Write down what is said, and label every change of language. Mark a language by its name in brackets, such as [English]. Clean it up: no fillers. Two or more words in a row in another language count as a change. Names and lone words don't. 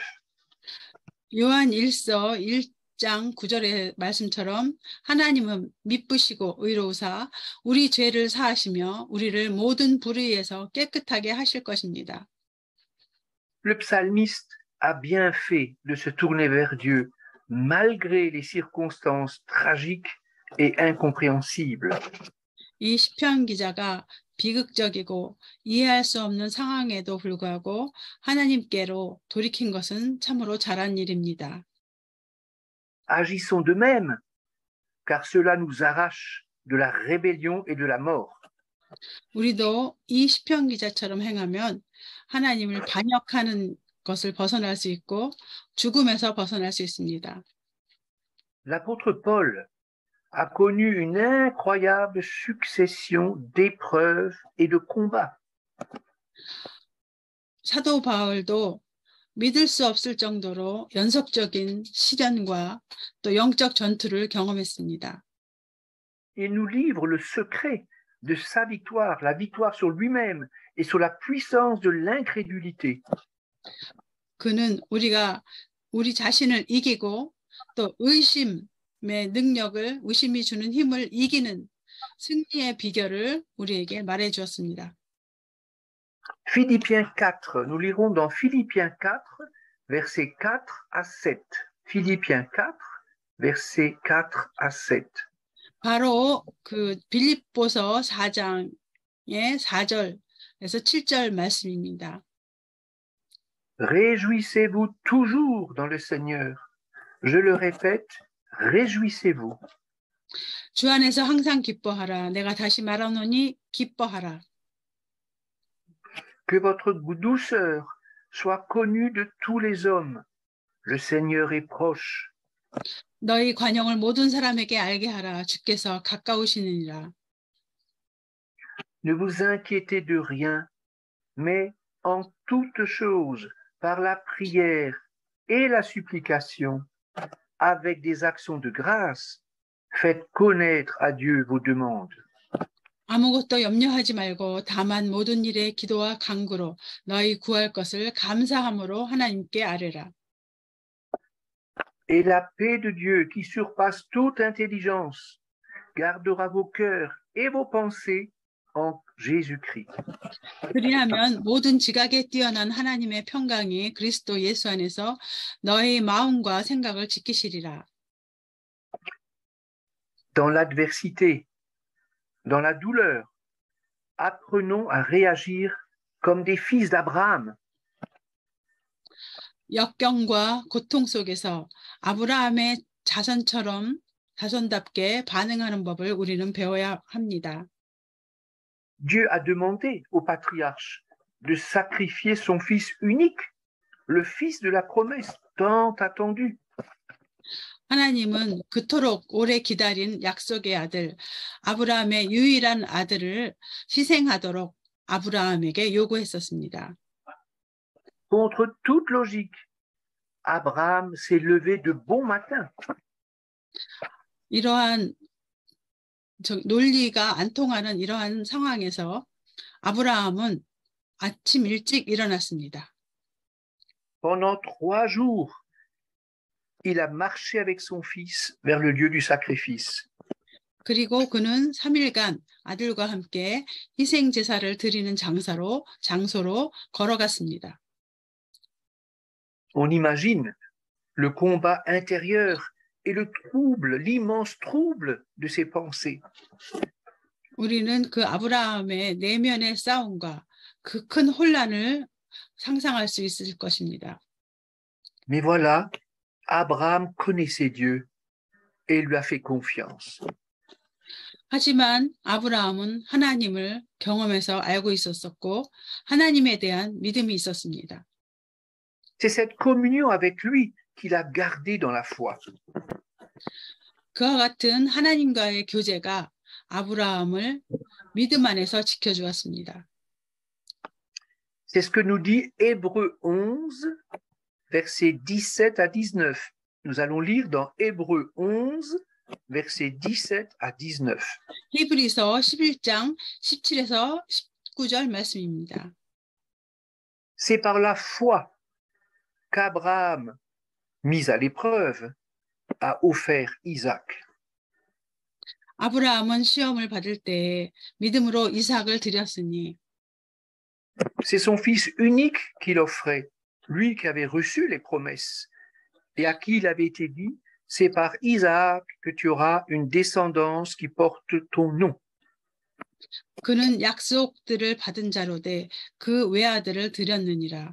[Korean] 요한 1서 1장 9절의 말씀처럼 하나님은 미쁘시고 의로우사 우리 죄를 사하시며 우리를 모든 불의에서 깨끗하게 하실 것입니다. [French] Le psalmiste a bien fait de se tourner vers Dieu malgré les circonstances tragiques et incompréhensibles. [Korean] 이 시편 기자가 비극적이고 이해할 수 없는 상황에도 불구하고 하나님께로 돌이킨 것은 참으로 잘한 일입니다. [French] Agissons de même, car cela nous arrache de la rébellion et de la mort. [Korean] 우리도 이 시편 기자처럼 행하면 하나님을 반역하는 것을 벗어날 수 있고 죽음에서 벗어날 수 있습니다. [French] L'apôtre Paul a connu une incroyable succession d'épreuves et de combats. [Korean] 사도 바울도 믿을 수 없을 정도로 연속적인 시련과 또 영적 전투를 경험했습니다. [French] Il nous livre le secret de sa victoire, la victoire sur lui-même et sur la puissance de l'incrédulité. [Korean] 그는 우리가 우리 자신을 이기고 또 의심의 능력을, 의심이 주는 힘을 이기는 승리의 비결을 우리에게 말해 주었습니다. [French] Philippiens 4, nous lirons dans Philippiens 4, versets 4 à 7. Philippiens 4, versets 4 à 7. [Korean] 바로 그 빌립보서 4장의 4절에서 7절 말씀입니다. [French] Réjouissez-vous toujours dans le Seigneur. Je le répète, réjouissez-vous. [Korean] 주 안에서 항상 기뻐하라. 내가 다시 말하노니 기뻐하라. [French] Que votre douceur soit connue de tous les hommes. Le Seigneur est proche. [Korean] 너희 관용을 모든 사람에게 알게 하라. 주께서 가까우시느니라. [French] Ne vous inquiétez de rien, mais en toute chose, par la prière et la supplication, avec des actions de grâce, faites connaître à Dieu vos demandes. [Korean] 아무것도 염려하지 말고 다만 모든 일에 기도와 간구로 너희 구할 것을 감사함으로 하나님께 아뢰라. [French] Et la paix de Dieu qui surpasse toute intelligence gardera vos cœurs et vos pensées en Jésus-Christ. [Korean] 그리하면 모든 지각에 뛰어난 하나님의 평강이 그리스도 예수 안에서 너희 마음과 생각을 지키시리라. [French] Dans l'adversité, dans la douleur, apprenons à réagir comme des fils d'Abraham. [Korean] 역경과 고통 속에서 아브라함의 자손답게 반응하는 법을 우리는 배워야 합니다. [French] Dieu a demandé au patriarche de sacrifier son fils unique, le fils de la promesse tant attendu. [Korean] 하나님은 그토록 오래 기다린 약속의 아들, 아브라함의 유일한 아들을 희생하도록 아브라함에게 요구했었습니다. [French] Contre toute logique, Abraham s'est levé de bon matin. [Korean] 이러한 논리가 안 통하는 이러한 상황에서 아브라함은 아침 일찍 일어났습니다. [French] Pendant 3 jours, il a marché avec son fils vers le lieu du sacrifice. [Korean] 그리고 그는 3일간 아들과 함께 희생 제사를 드리는 장소로 걸어갔습니다. [French] On imagine le combat intérieur et le trouble, l'immense trouble de ses pensées. [Korean] 우리는 그 아브라함의 내면의 싸움과 그 큰 혼란을 상상할 수 있을 것입니다. [French] Mais voilà, Abraham connaissait Dieu et lui a fait confiance. [Korean] 하지만 아브라함은 하나님을 경험해서 알고 있었고 하나님에 대한 믿음이 있었습니다. [French] C'est cette communion avec lui qu'il a gardée dans la foi. [Korean] 그와 같은 하나님과의 교제가 아브라함을 믿음 안에서 지켜주었습니다. [French] C'est ce que nous dit Hébreux 11, versets 17 à 19. Nous allons lire dans Hébreux 11, versets 17 à 19. [Korean] 히브리서 11장 17에서 19절 말씀입니다. [French] C'est par la foi qu'Abraham, mis à l'épreuve, a offert Isaac. [Korean] 아브라함은 시험을 받을 때 믿음으로 이삭을 드렸으니 [French] C'est son fils unique qu'il offrait, lui qui avait reçu les promesses et à qui il avait été dit, c'est par Isaac que tu auras une descendance qui porte ton nom. [Korean] 그는 약속들을 받은 자로되 그 외아들을 드렸느니라.